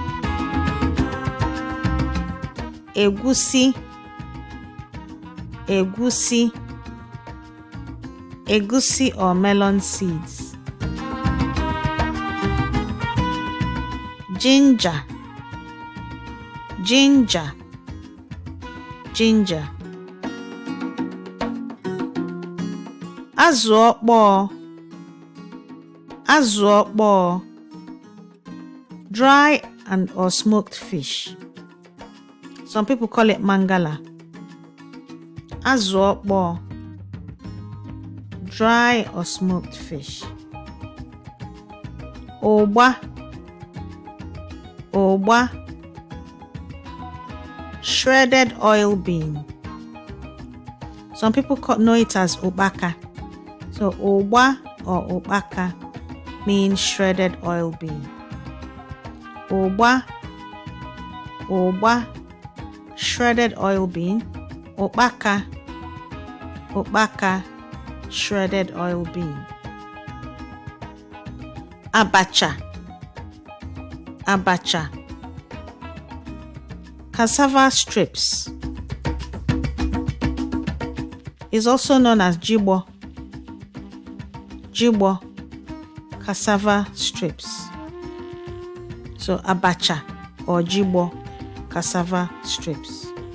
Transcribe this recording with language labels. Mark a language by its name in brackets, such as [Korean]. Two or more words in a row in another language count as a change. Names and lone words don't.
[English] Egusi, egusi, egusi or melon seeds. Ginger, ginger, ginger. [Igbo] Azụ ọkpọọ, azụ ọkpọọ, [English] dry and or smoked fish. Some people call it mangala. [Igbo] Azụ ọkpọọ, [English] dry or smoked fish. [Igbo] Ụgba, ụgba, [English] shredded oil bean. Some people know it as ubaka. So ụgba or ubaka means shredded oil bean. [Igbo] Ụgba, ụgba, [English] shredded oil bean. [Igbo] Ubaka, ubaka, [English] shredded oil bean. [Igbo] Abacha, abacha, [English] cassava strips. Is also known as jibo, jibo, cassava strips. So abacha or jibo, cassava strips.